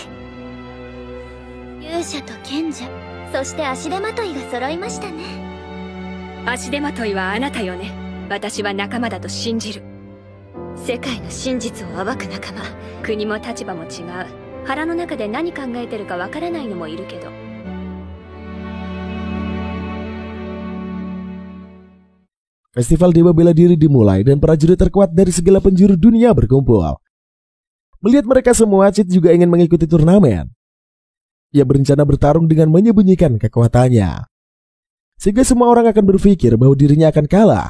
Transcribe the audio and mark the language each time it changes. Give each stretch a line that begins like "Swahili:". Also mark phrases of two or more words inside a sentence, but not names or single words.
Japanese: 勇者と賢者、そして足手まといが揃いましたね。足手まといはあなたよね。私は仲間だと信じる。世界の真実を暴く仲間。国も立場も違う。腹の中で何考えてるかわからないのもいるけど。
Indonesian: Festival Dewa Bela Diri dimulai dan prajurit terkuat dari segala penjuru dunia berkumpul. Melihat mereka semua, Cid juga ingin mengikuti turnamen. Ia berencana bertarung dengan menyembunyikan kekuatannya, sehingga semua orang akan berpikir bahwa dirinya akan kalah.